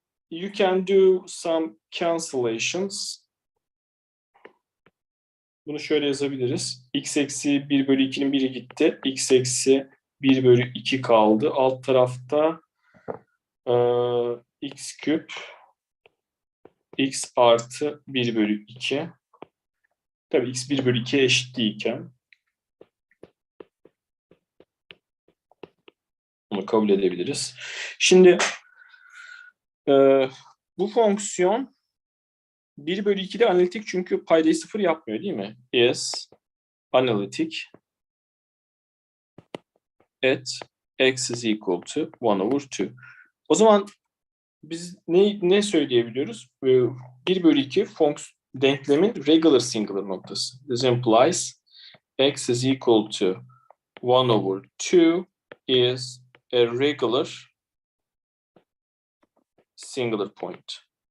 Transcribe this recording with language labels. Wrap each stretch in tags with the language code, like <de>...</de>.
<en>you can do some cancellations.</en> <tr>Bunu şöyle yazabiliriz. X eksi 1 bölü 2'nin biri gitti. X eksi 1 bölü 2 kaldı. Alt tarafta x küp x artı 1 bölü 2. Tabii x 1 bölü 2'ye eşit değilken bunu kabul edebiliriz. Şimdi bu fonksiyon 1 bölü 2'de analitik çünkü paydayı 0 yapmıyor değil mi?</tr> <en>Is analytic at x is equal to 1 over 2.</en> <tr>O zaman biz ne söyleyebiliyoruz? 1 bölü 2 denklemin regular singular noktası.</tr> <en>This implies x is equal to 1 over 2 is a regular singular point.</en>